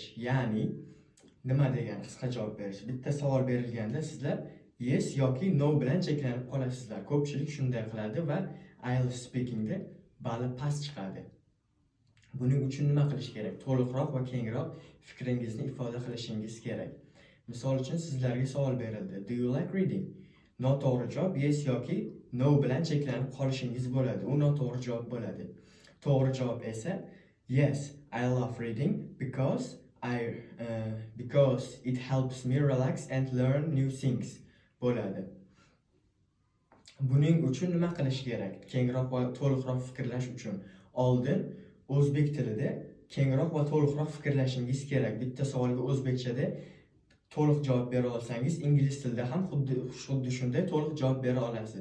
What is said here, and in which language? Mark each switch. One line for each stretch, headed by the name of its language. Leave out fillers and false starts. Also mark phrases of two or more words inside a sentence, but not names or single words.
Uzbek: Ya'ni nima degan qisqa javob berish? Bitta savol berilganda sizlar yes yoki no bilan cheklanib qolasizlar. Ko'pchilik shunday qiladi va IELTS speakingda bali past chiqadi. Buning uchun nima qilish kerak? To'liqroq va kengroq fikringizni ifoda qilishingiz kerak. Misol uchun sizlarga savol berildi.
English: Do you like reading?
Uzbek: Noto'g'ri javob yes yoki no bilan cheklanib qolishingiz bo'ladi. U noto'g'ri javob bo'ladi. To'g'ri javob esa
English: yes, I love reading because it helps me relax and learn new things
Uzbek: bo'ladi. Buning uchun nima qilish kerak? Kengroq va to'liqroq fikrlash uchun oldin o'zbek tilida kengroq va to'liqroq fikrlashingiz kerak. Bitta savolga o'zbekchada to'liq javob bera olsangiz, ingliz tilida ham xuddi shunday to'liq javob bera olasiz.